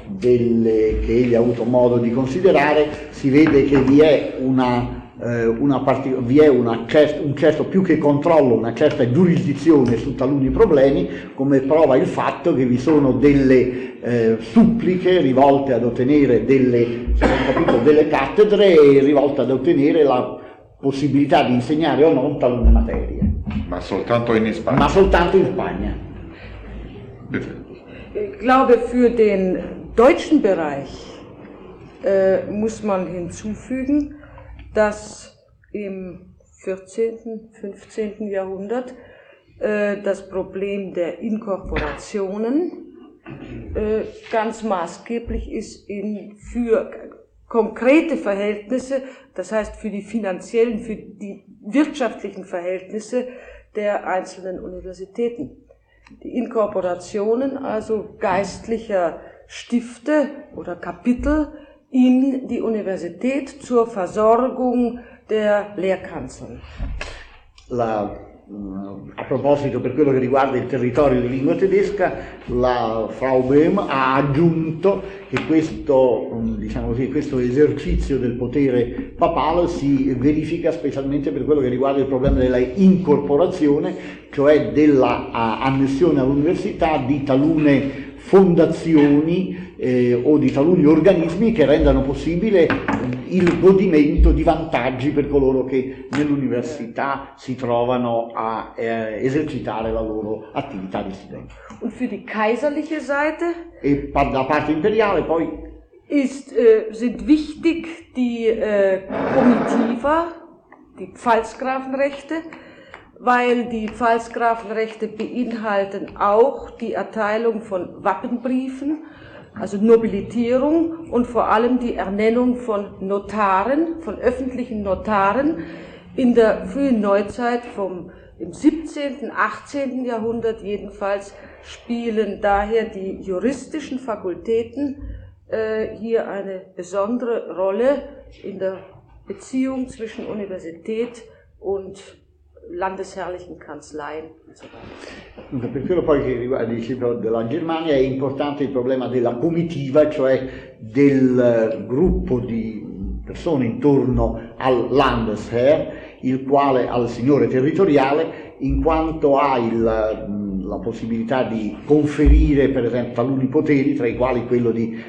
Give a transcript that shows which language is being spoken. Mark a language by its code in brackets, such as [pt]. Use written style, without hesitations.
[it] che egli ha avuto modo di considerare si vede che vi è una certa giurisdizione su taluni problemi, come prova il fatto che vi sono delle suppliche rivolte ad ottenere delle cattedre e rivolte ad ottenere la possibilità di insegnare o non talune materie. Ma soltanto in Spagna? Ma soltanto in Spagna. [de] Ich glaube, für den deutschen Bereich muss man hinzufügen, dass im 14., 15. Jahrhundert das Problem der Inkorporationen ganz maßgeblich ist für konkrete Verhältnisse, das heißt für die finanziellen, für die wirtschaftlichen Verhältnisse der einzelnen Universitäten. Die Inkorporationen, also geistlicher Stifte oder Kapitel, in die Universität zur Versorgung der Lehrkanzel. [it] A proposito, per quello che riguarda il territorio di lingua tedesca, la Frau Böhm ha aggiunto che questo esercizio del potere papale si verifica specialmente per quello che riguarda il problema della incorporazione, cioè della annessione all'università di talune fondazioni o di taluni organismi che rendano possibile il godimento di vantaggi per coloro che nell'università si trovano a esercitare la loro attività di studente. [de] Und für die kaiserliche Seite? [it] E da parte imperiale poi? [de] Sind wichtig die Comitiva, die Pfalzgrafenrechte, weil die Pfalzgrafenrechte beinhalten auch die Erteilung von Wappenbriefen, also Nobilitierung und vor allem die Ernennung von Notaren, von öffentlichen Notaren in der frühen Neuzeit im 17., 18. Jahrhundert jedenfalls spielen daher die juristischen Fakultäten hier eine besondere Rolle in der Beziehung zwischen Universität und landesherrlichen Kanzleien. [it] Dunque, per quello poi che riguarda il libro della Germania è importante il problema della comitiva, cioè del gruppo di persone intorno al Landesherr, il quale al signore territoriale, in quanto ha la possibilità di conferire per esempio taluni poteri, tra i quali quello di